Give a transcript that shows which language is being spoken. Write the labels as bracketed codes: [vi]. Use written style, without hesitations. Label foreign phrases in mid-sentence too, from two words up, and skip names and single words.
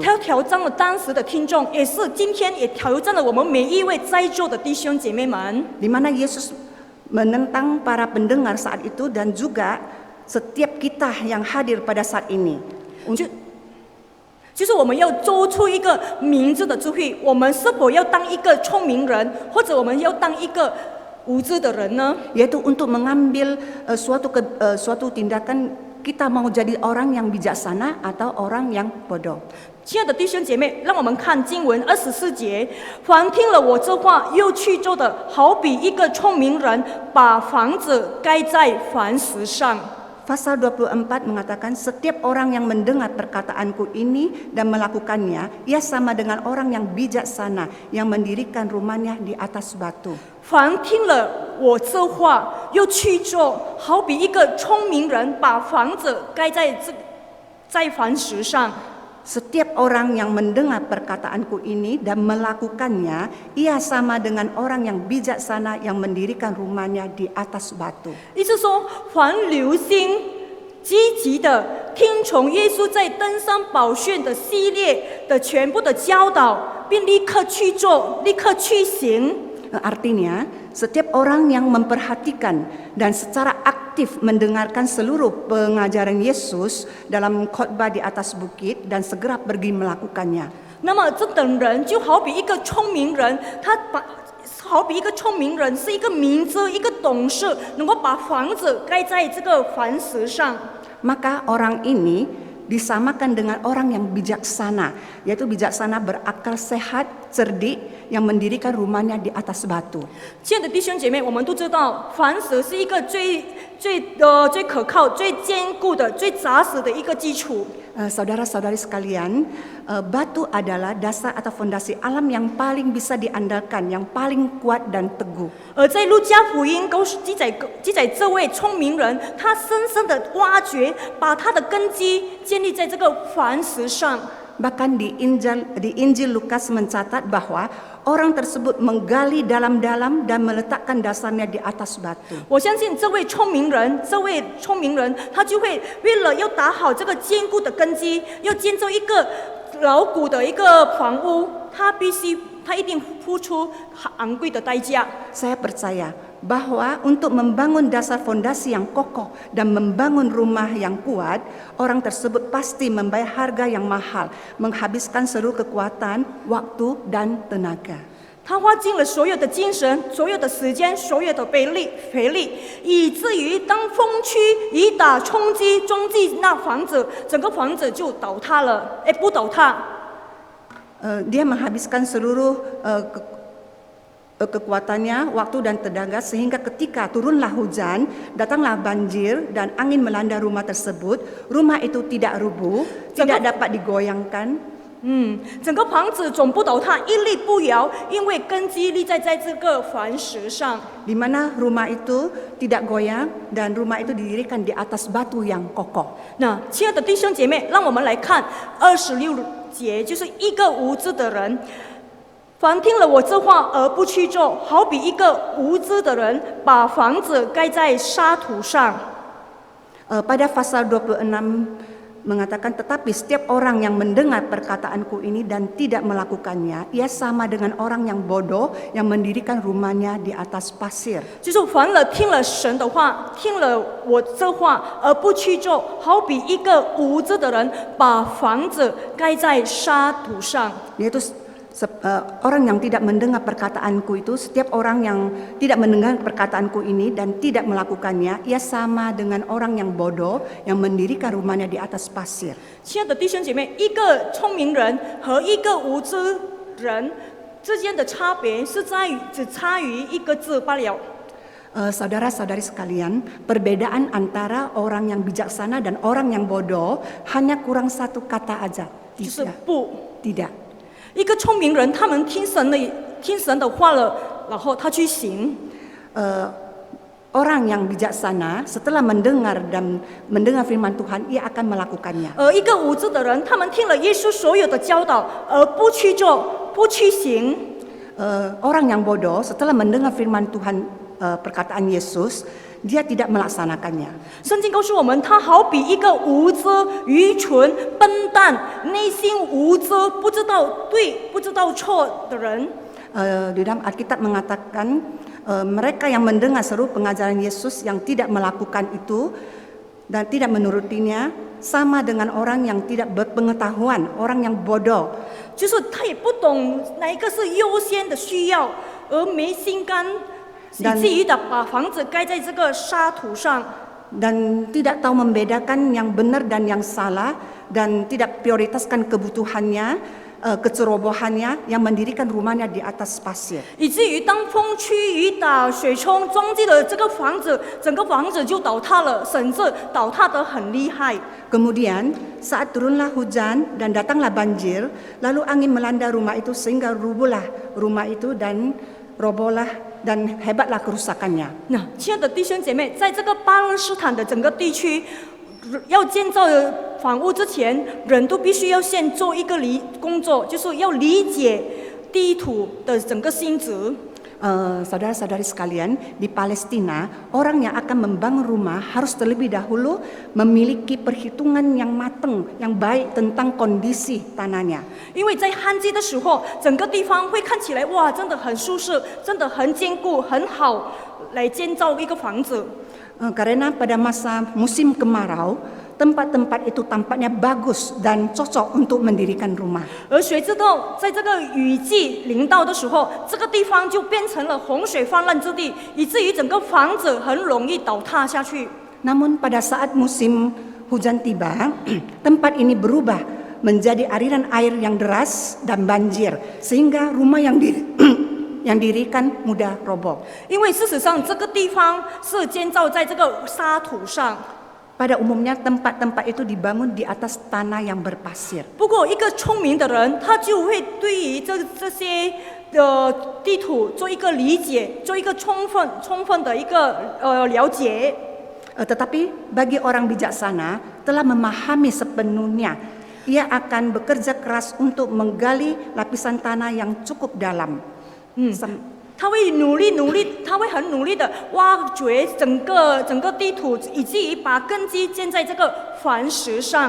[zh] 他挑战了当时的听众，也是今天也挑战了我们每一位在座的弟兄姐妹们。 [id] Di mana Yesus menentang para pendengar saat itu dan juga setiap kita yang hadir pada saat ini. [zh] 就是我们要做出一个明智的智慧，我们是否要当一个聪明人，或者我们要当一个无知的人呢？ [id] Yaitu untuk mengambil suatu tindakan, kita mau jadi orang yang bijaksana atau orang yang bodoh. [zh] 亲爱的弟兄姐妹，让我们看经文24节，凡听了我这话又去做的，好比一个聪明人把房子盖在磐石上。 [id] Pasal 24 mengatakan setiap orang yang mendengar perkataanku ini dan melakukannya, ia sama dengan orang yang bijaksana yang mendirikan rumahnya di atas batu. [zh] 凡听了我这话又去做，好比一个聪明人把房子盖在磐石上。 [id] Setiap orang yang mendengar perkataanku ini dan melakukannya, ia sama dengan orang yang bijaksana yang mendirikan rumahnya di atas batu. [zh] 意思说，凡留心、积极的听从耶稣在登山宝训的系列的全部的教导，并立刻去做、立刻去行。 [id] Artinya, setiap orang yang memperhatikan dan secara aktif mendengarkan seluruh pengajaran Yesus dalam khotbah di atas bukit dan segera pergi melakukannya. [zh] 那么这等人就好比一个聪明人，好比一个聪明人是一个明智、一个懂事，能够把房子盖在这个磐石上。 [id] Maka orang ini disamakan dengan orang yang bijaksana, yaitu bijaksana berakal sehat, cerdik, yang mendirikan rumahnya di atas batu. [zh] 亲爱的弟兄姐妹，我们都知道，磐石是一个最可靠、最坚固的、最扎实的一个基础。 [id] Saudara-saudari sekalian, batu adalah dasar atau fondasi alam yang paling bisa diandalkan, yang paling kuat dan teguh. [zh] 而在路加福音记载这位聪明人，他深深的挖掘，把他的根基建立在这个磐石上。 [id] Bahkan di Injil Lukas mencatat bahwa orang tersebut menggali dalam-dalam dan meletakkan dasarnya di atas batu. [zh] 我相信这位聪明人，他就会为了要打好这个坚固的根基，要建造一个牢固的一个房屋，他一定付出昂贵的代价。 [id] Saya percaya bahwa untuk membangun dasar fondasi yang kokoh dan membangun rumah yang kuat, orang tersebut pasti membayar harga yang mahal, menghabiskan seluruh kekuatan, waktu, dan tenaga. [zh] 他花尽了所有的精神、所有的时间、所有的肥力，以至于当风驱雨打冲击那房子，整个房子就倒塌了。不倒塌。 [id] Dia menghabiskan seluruh kekuatannya, waktu dan tenaga sehingga ketika turunlah hujan, datanglah banjir dan angin melanda rumah tersebut, rumah itu tidak rubuh, tidak dapat digoyangkan. [zh] 整个房子总不倒塌，屹立不摇，因为根基立在这个磐石上。 [id] Di mana rumah itu tidak goyang dan rumah itu didirikan di atas batu yang kokoh. [zh] 那亲爱的弟兄姐妹，让我们来看26节，就是一个无知的人，凡听了我这话而不去做，好比一个无知的人把房子盖在沙土上。 [id] Pada pasal 26 mengatakan, tetapi setiap orang yang mendengar perkataanku ini dan tidak melakukannya, ia sama dengan orang yang bodoh yang mendirikan rumahnya di atas pasir. [zh] 就是凡了听了神的话，听了我这话而不去做，好比一个无知的人把房子盖在沙土上。 [id] Yaitu orang yang tidak mendengar perkataanku itu, setiap orang yang tidak mendengar perkataanku ini dan tidak melakukannya, ia sama dengan orang yang bodoh yang mendirikan rumahnya di atas pasir. [zh] 亲爱的弟兄姐妹，一个聪明人和一个无知人之间的差别是只差于一个字罢了。 [id] Saudara-saudari sekalian, perbedaan antara orang yang bijaksana dan orang yang bodoh hanya kurang satu kata aja. [zh] 就是不。 [id] Tidak. [zh] 一个聪明人，他们听神的话了，然后他去行。 [id] Orang yang bijaksana setelah mendengar firman Tuhan, ia akan melakukannya. [zh] 一个无知的人，他们听了耶稣所有的教导而不去做，不去行。 [id] orang yang bodoh setelah mendengar firman Tuhan, perkataan Yesus, dia tidak melaksanakannya. [zh] 圣经告诉我们，他好比一个无知、愚蠢、笨蛋、内心无知、不知道对、不知道错的人。 [id] Di dalam Alkitab mengatakan mereka yang mendengar seru pengajaran Yesus yang tidak melakukan itu dan tidak menurutinya sama dengan orang yang tidak berpengetahuan, orang yang bodoh. [zh] 就是他也不懂哪一个是优先的需要，而没心肝，以至于的把房子盖在这个沙土上。 [id] Dan tidak tahu membedakan yang benar dan yang salah, dan tidak prioritaskan kebutuhannya, kecerobohannya, yang mendirikan rumahnya di atas pasir. [zh] 以至于当风吹雨打、水冲撞击了这个房子，整个房子就倒塌了，甚至倒塌得很厉害。 [id] Kemudian saat turunlah hujan dan datanglah banjir, lalu angin melanda rumah itu sehingga rubuhlah rumah itu dan robohlah dan hebatlah kerusakannya. [zh] 那亲爱的弟兄姐妹，在这个巴勒斯坦的整个地区，要建造房屋之前，人都必须要先做一个工作，就是要理解地土的整个性质。 [id] Saudara-saudari sekalian, di Palestina, orang yang akan membangun rumah harus terlebih dahulu memiliki perhitungan yang matang, yang baik tentang kondisi tanahnya. [zh] 因为在旱季的时候，整个地方会看起来哇，真的很舒适，真的很坚固，很好来建造一个房子。 [id] Karena pada masa musim kemarau, tempat-tempat itu tampaknya bagus dan cocok untuk mendirikan rumah. [zh] 而谁知道，在这个雨季临到的时候，这个地方就变成了洪水泛滥之地，以至于整个房子很容易倒塌下去。 [id] Namun pada saat musim hujan tiba, tempat ini berubah menjadi aliran air yang deras dan banjir, sehingga rumah yang dirikan mudah roboh. [zh] 因为事实上，这个地方是建造在这个沙土上。 [id] Pada umumnya tempat-tempat itu dibangun di atas tanah yang berpasir. [zh] 不过，一个聪明的人，他就会对于这些地土做一个理解，做一个充分的一个了解。 [id] Tetapi bagi orang bijaksana telah memahami sepenuhnya, ia akan bekerja keras untuk menggali lapisan tanah yang cukup dalam. [zh] 他会努力，他会很努力的挖掘整个地土，以至于把根基建在这个磐石上。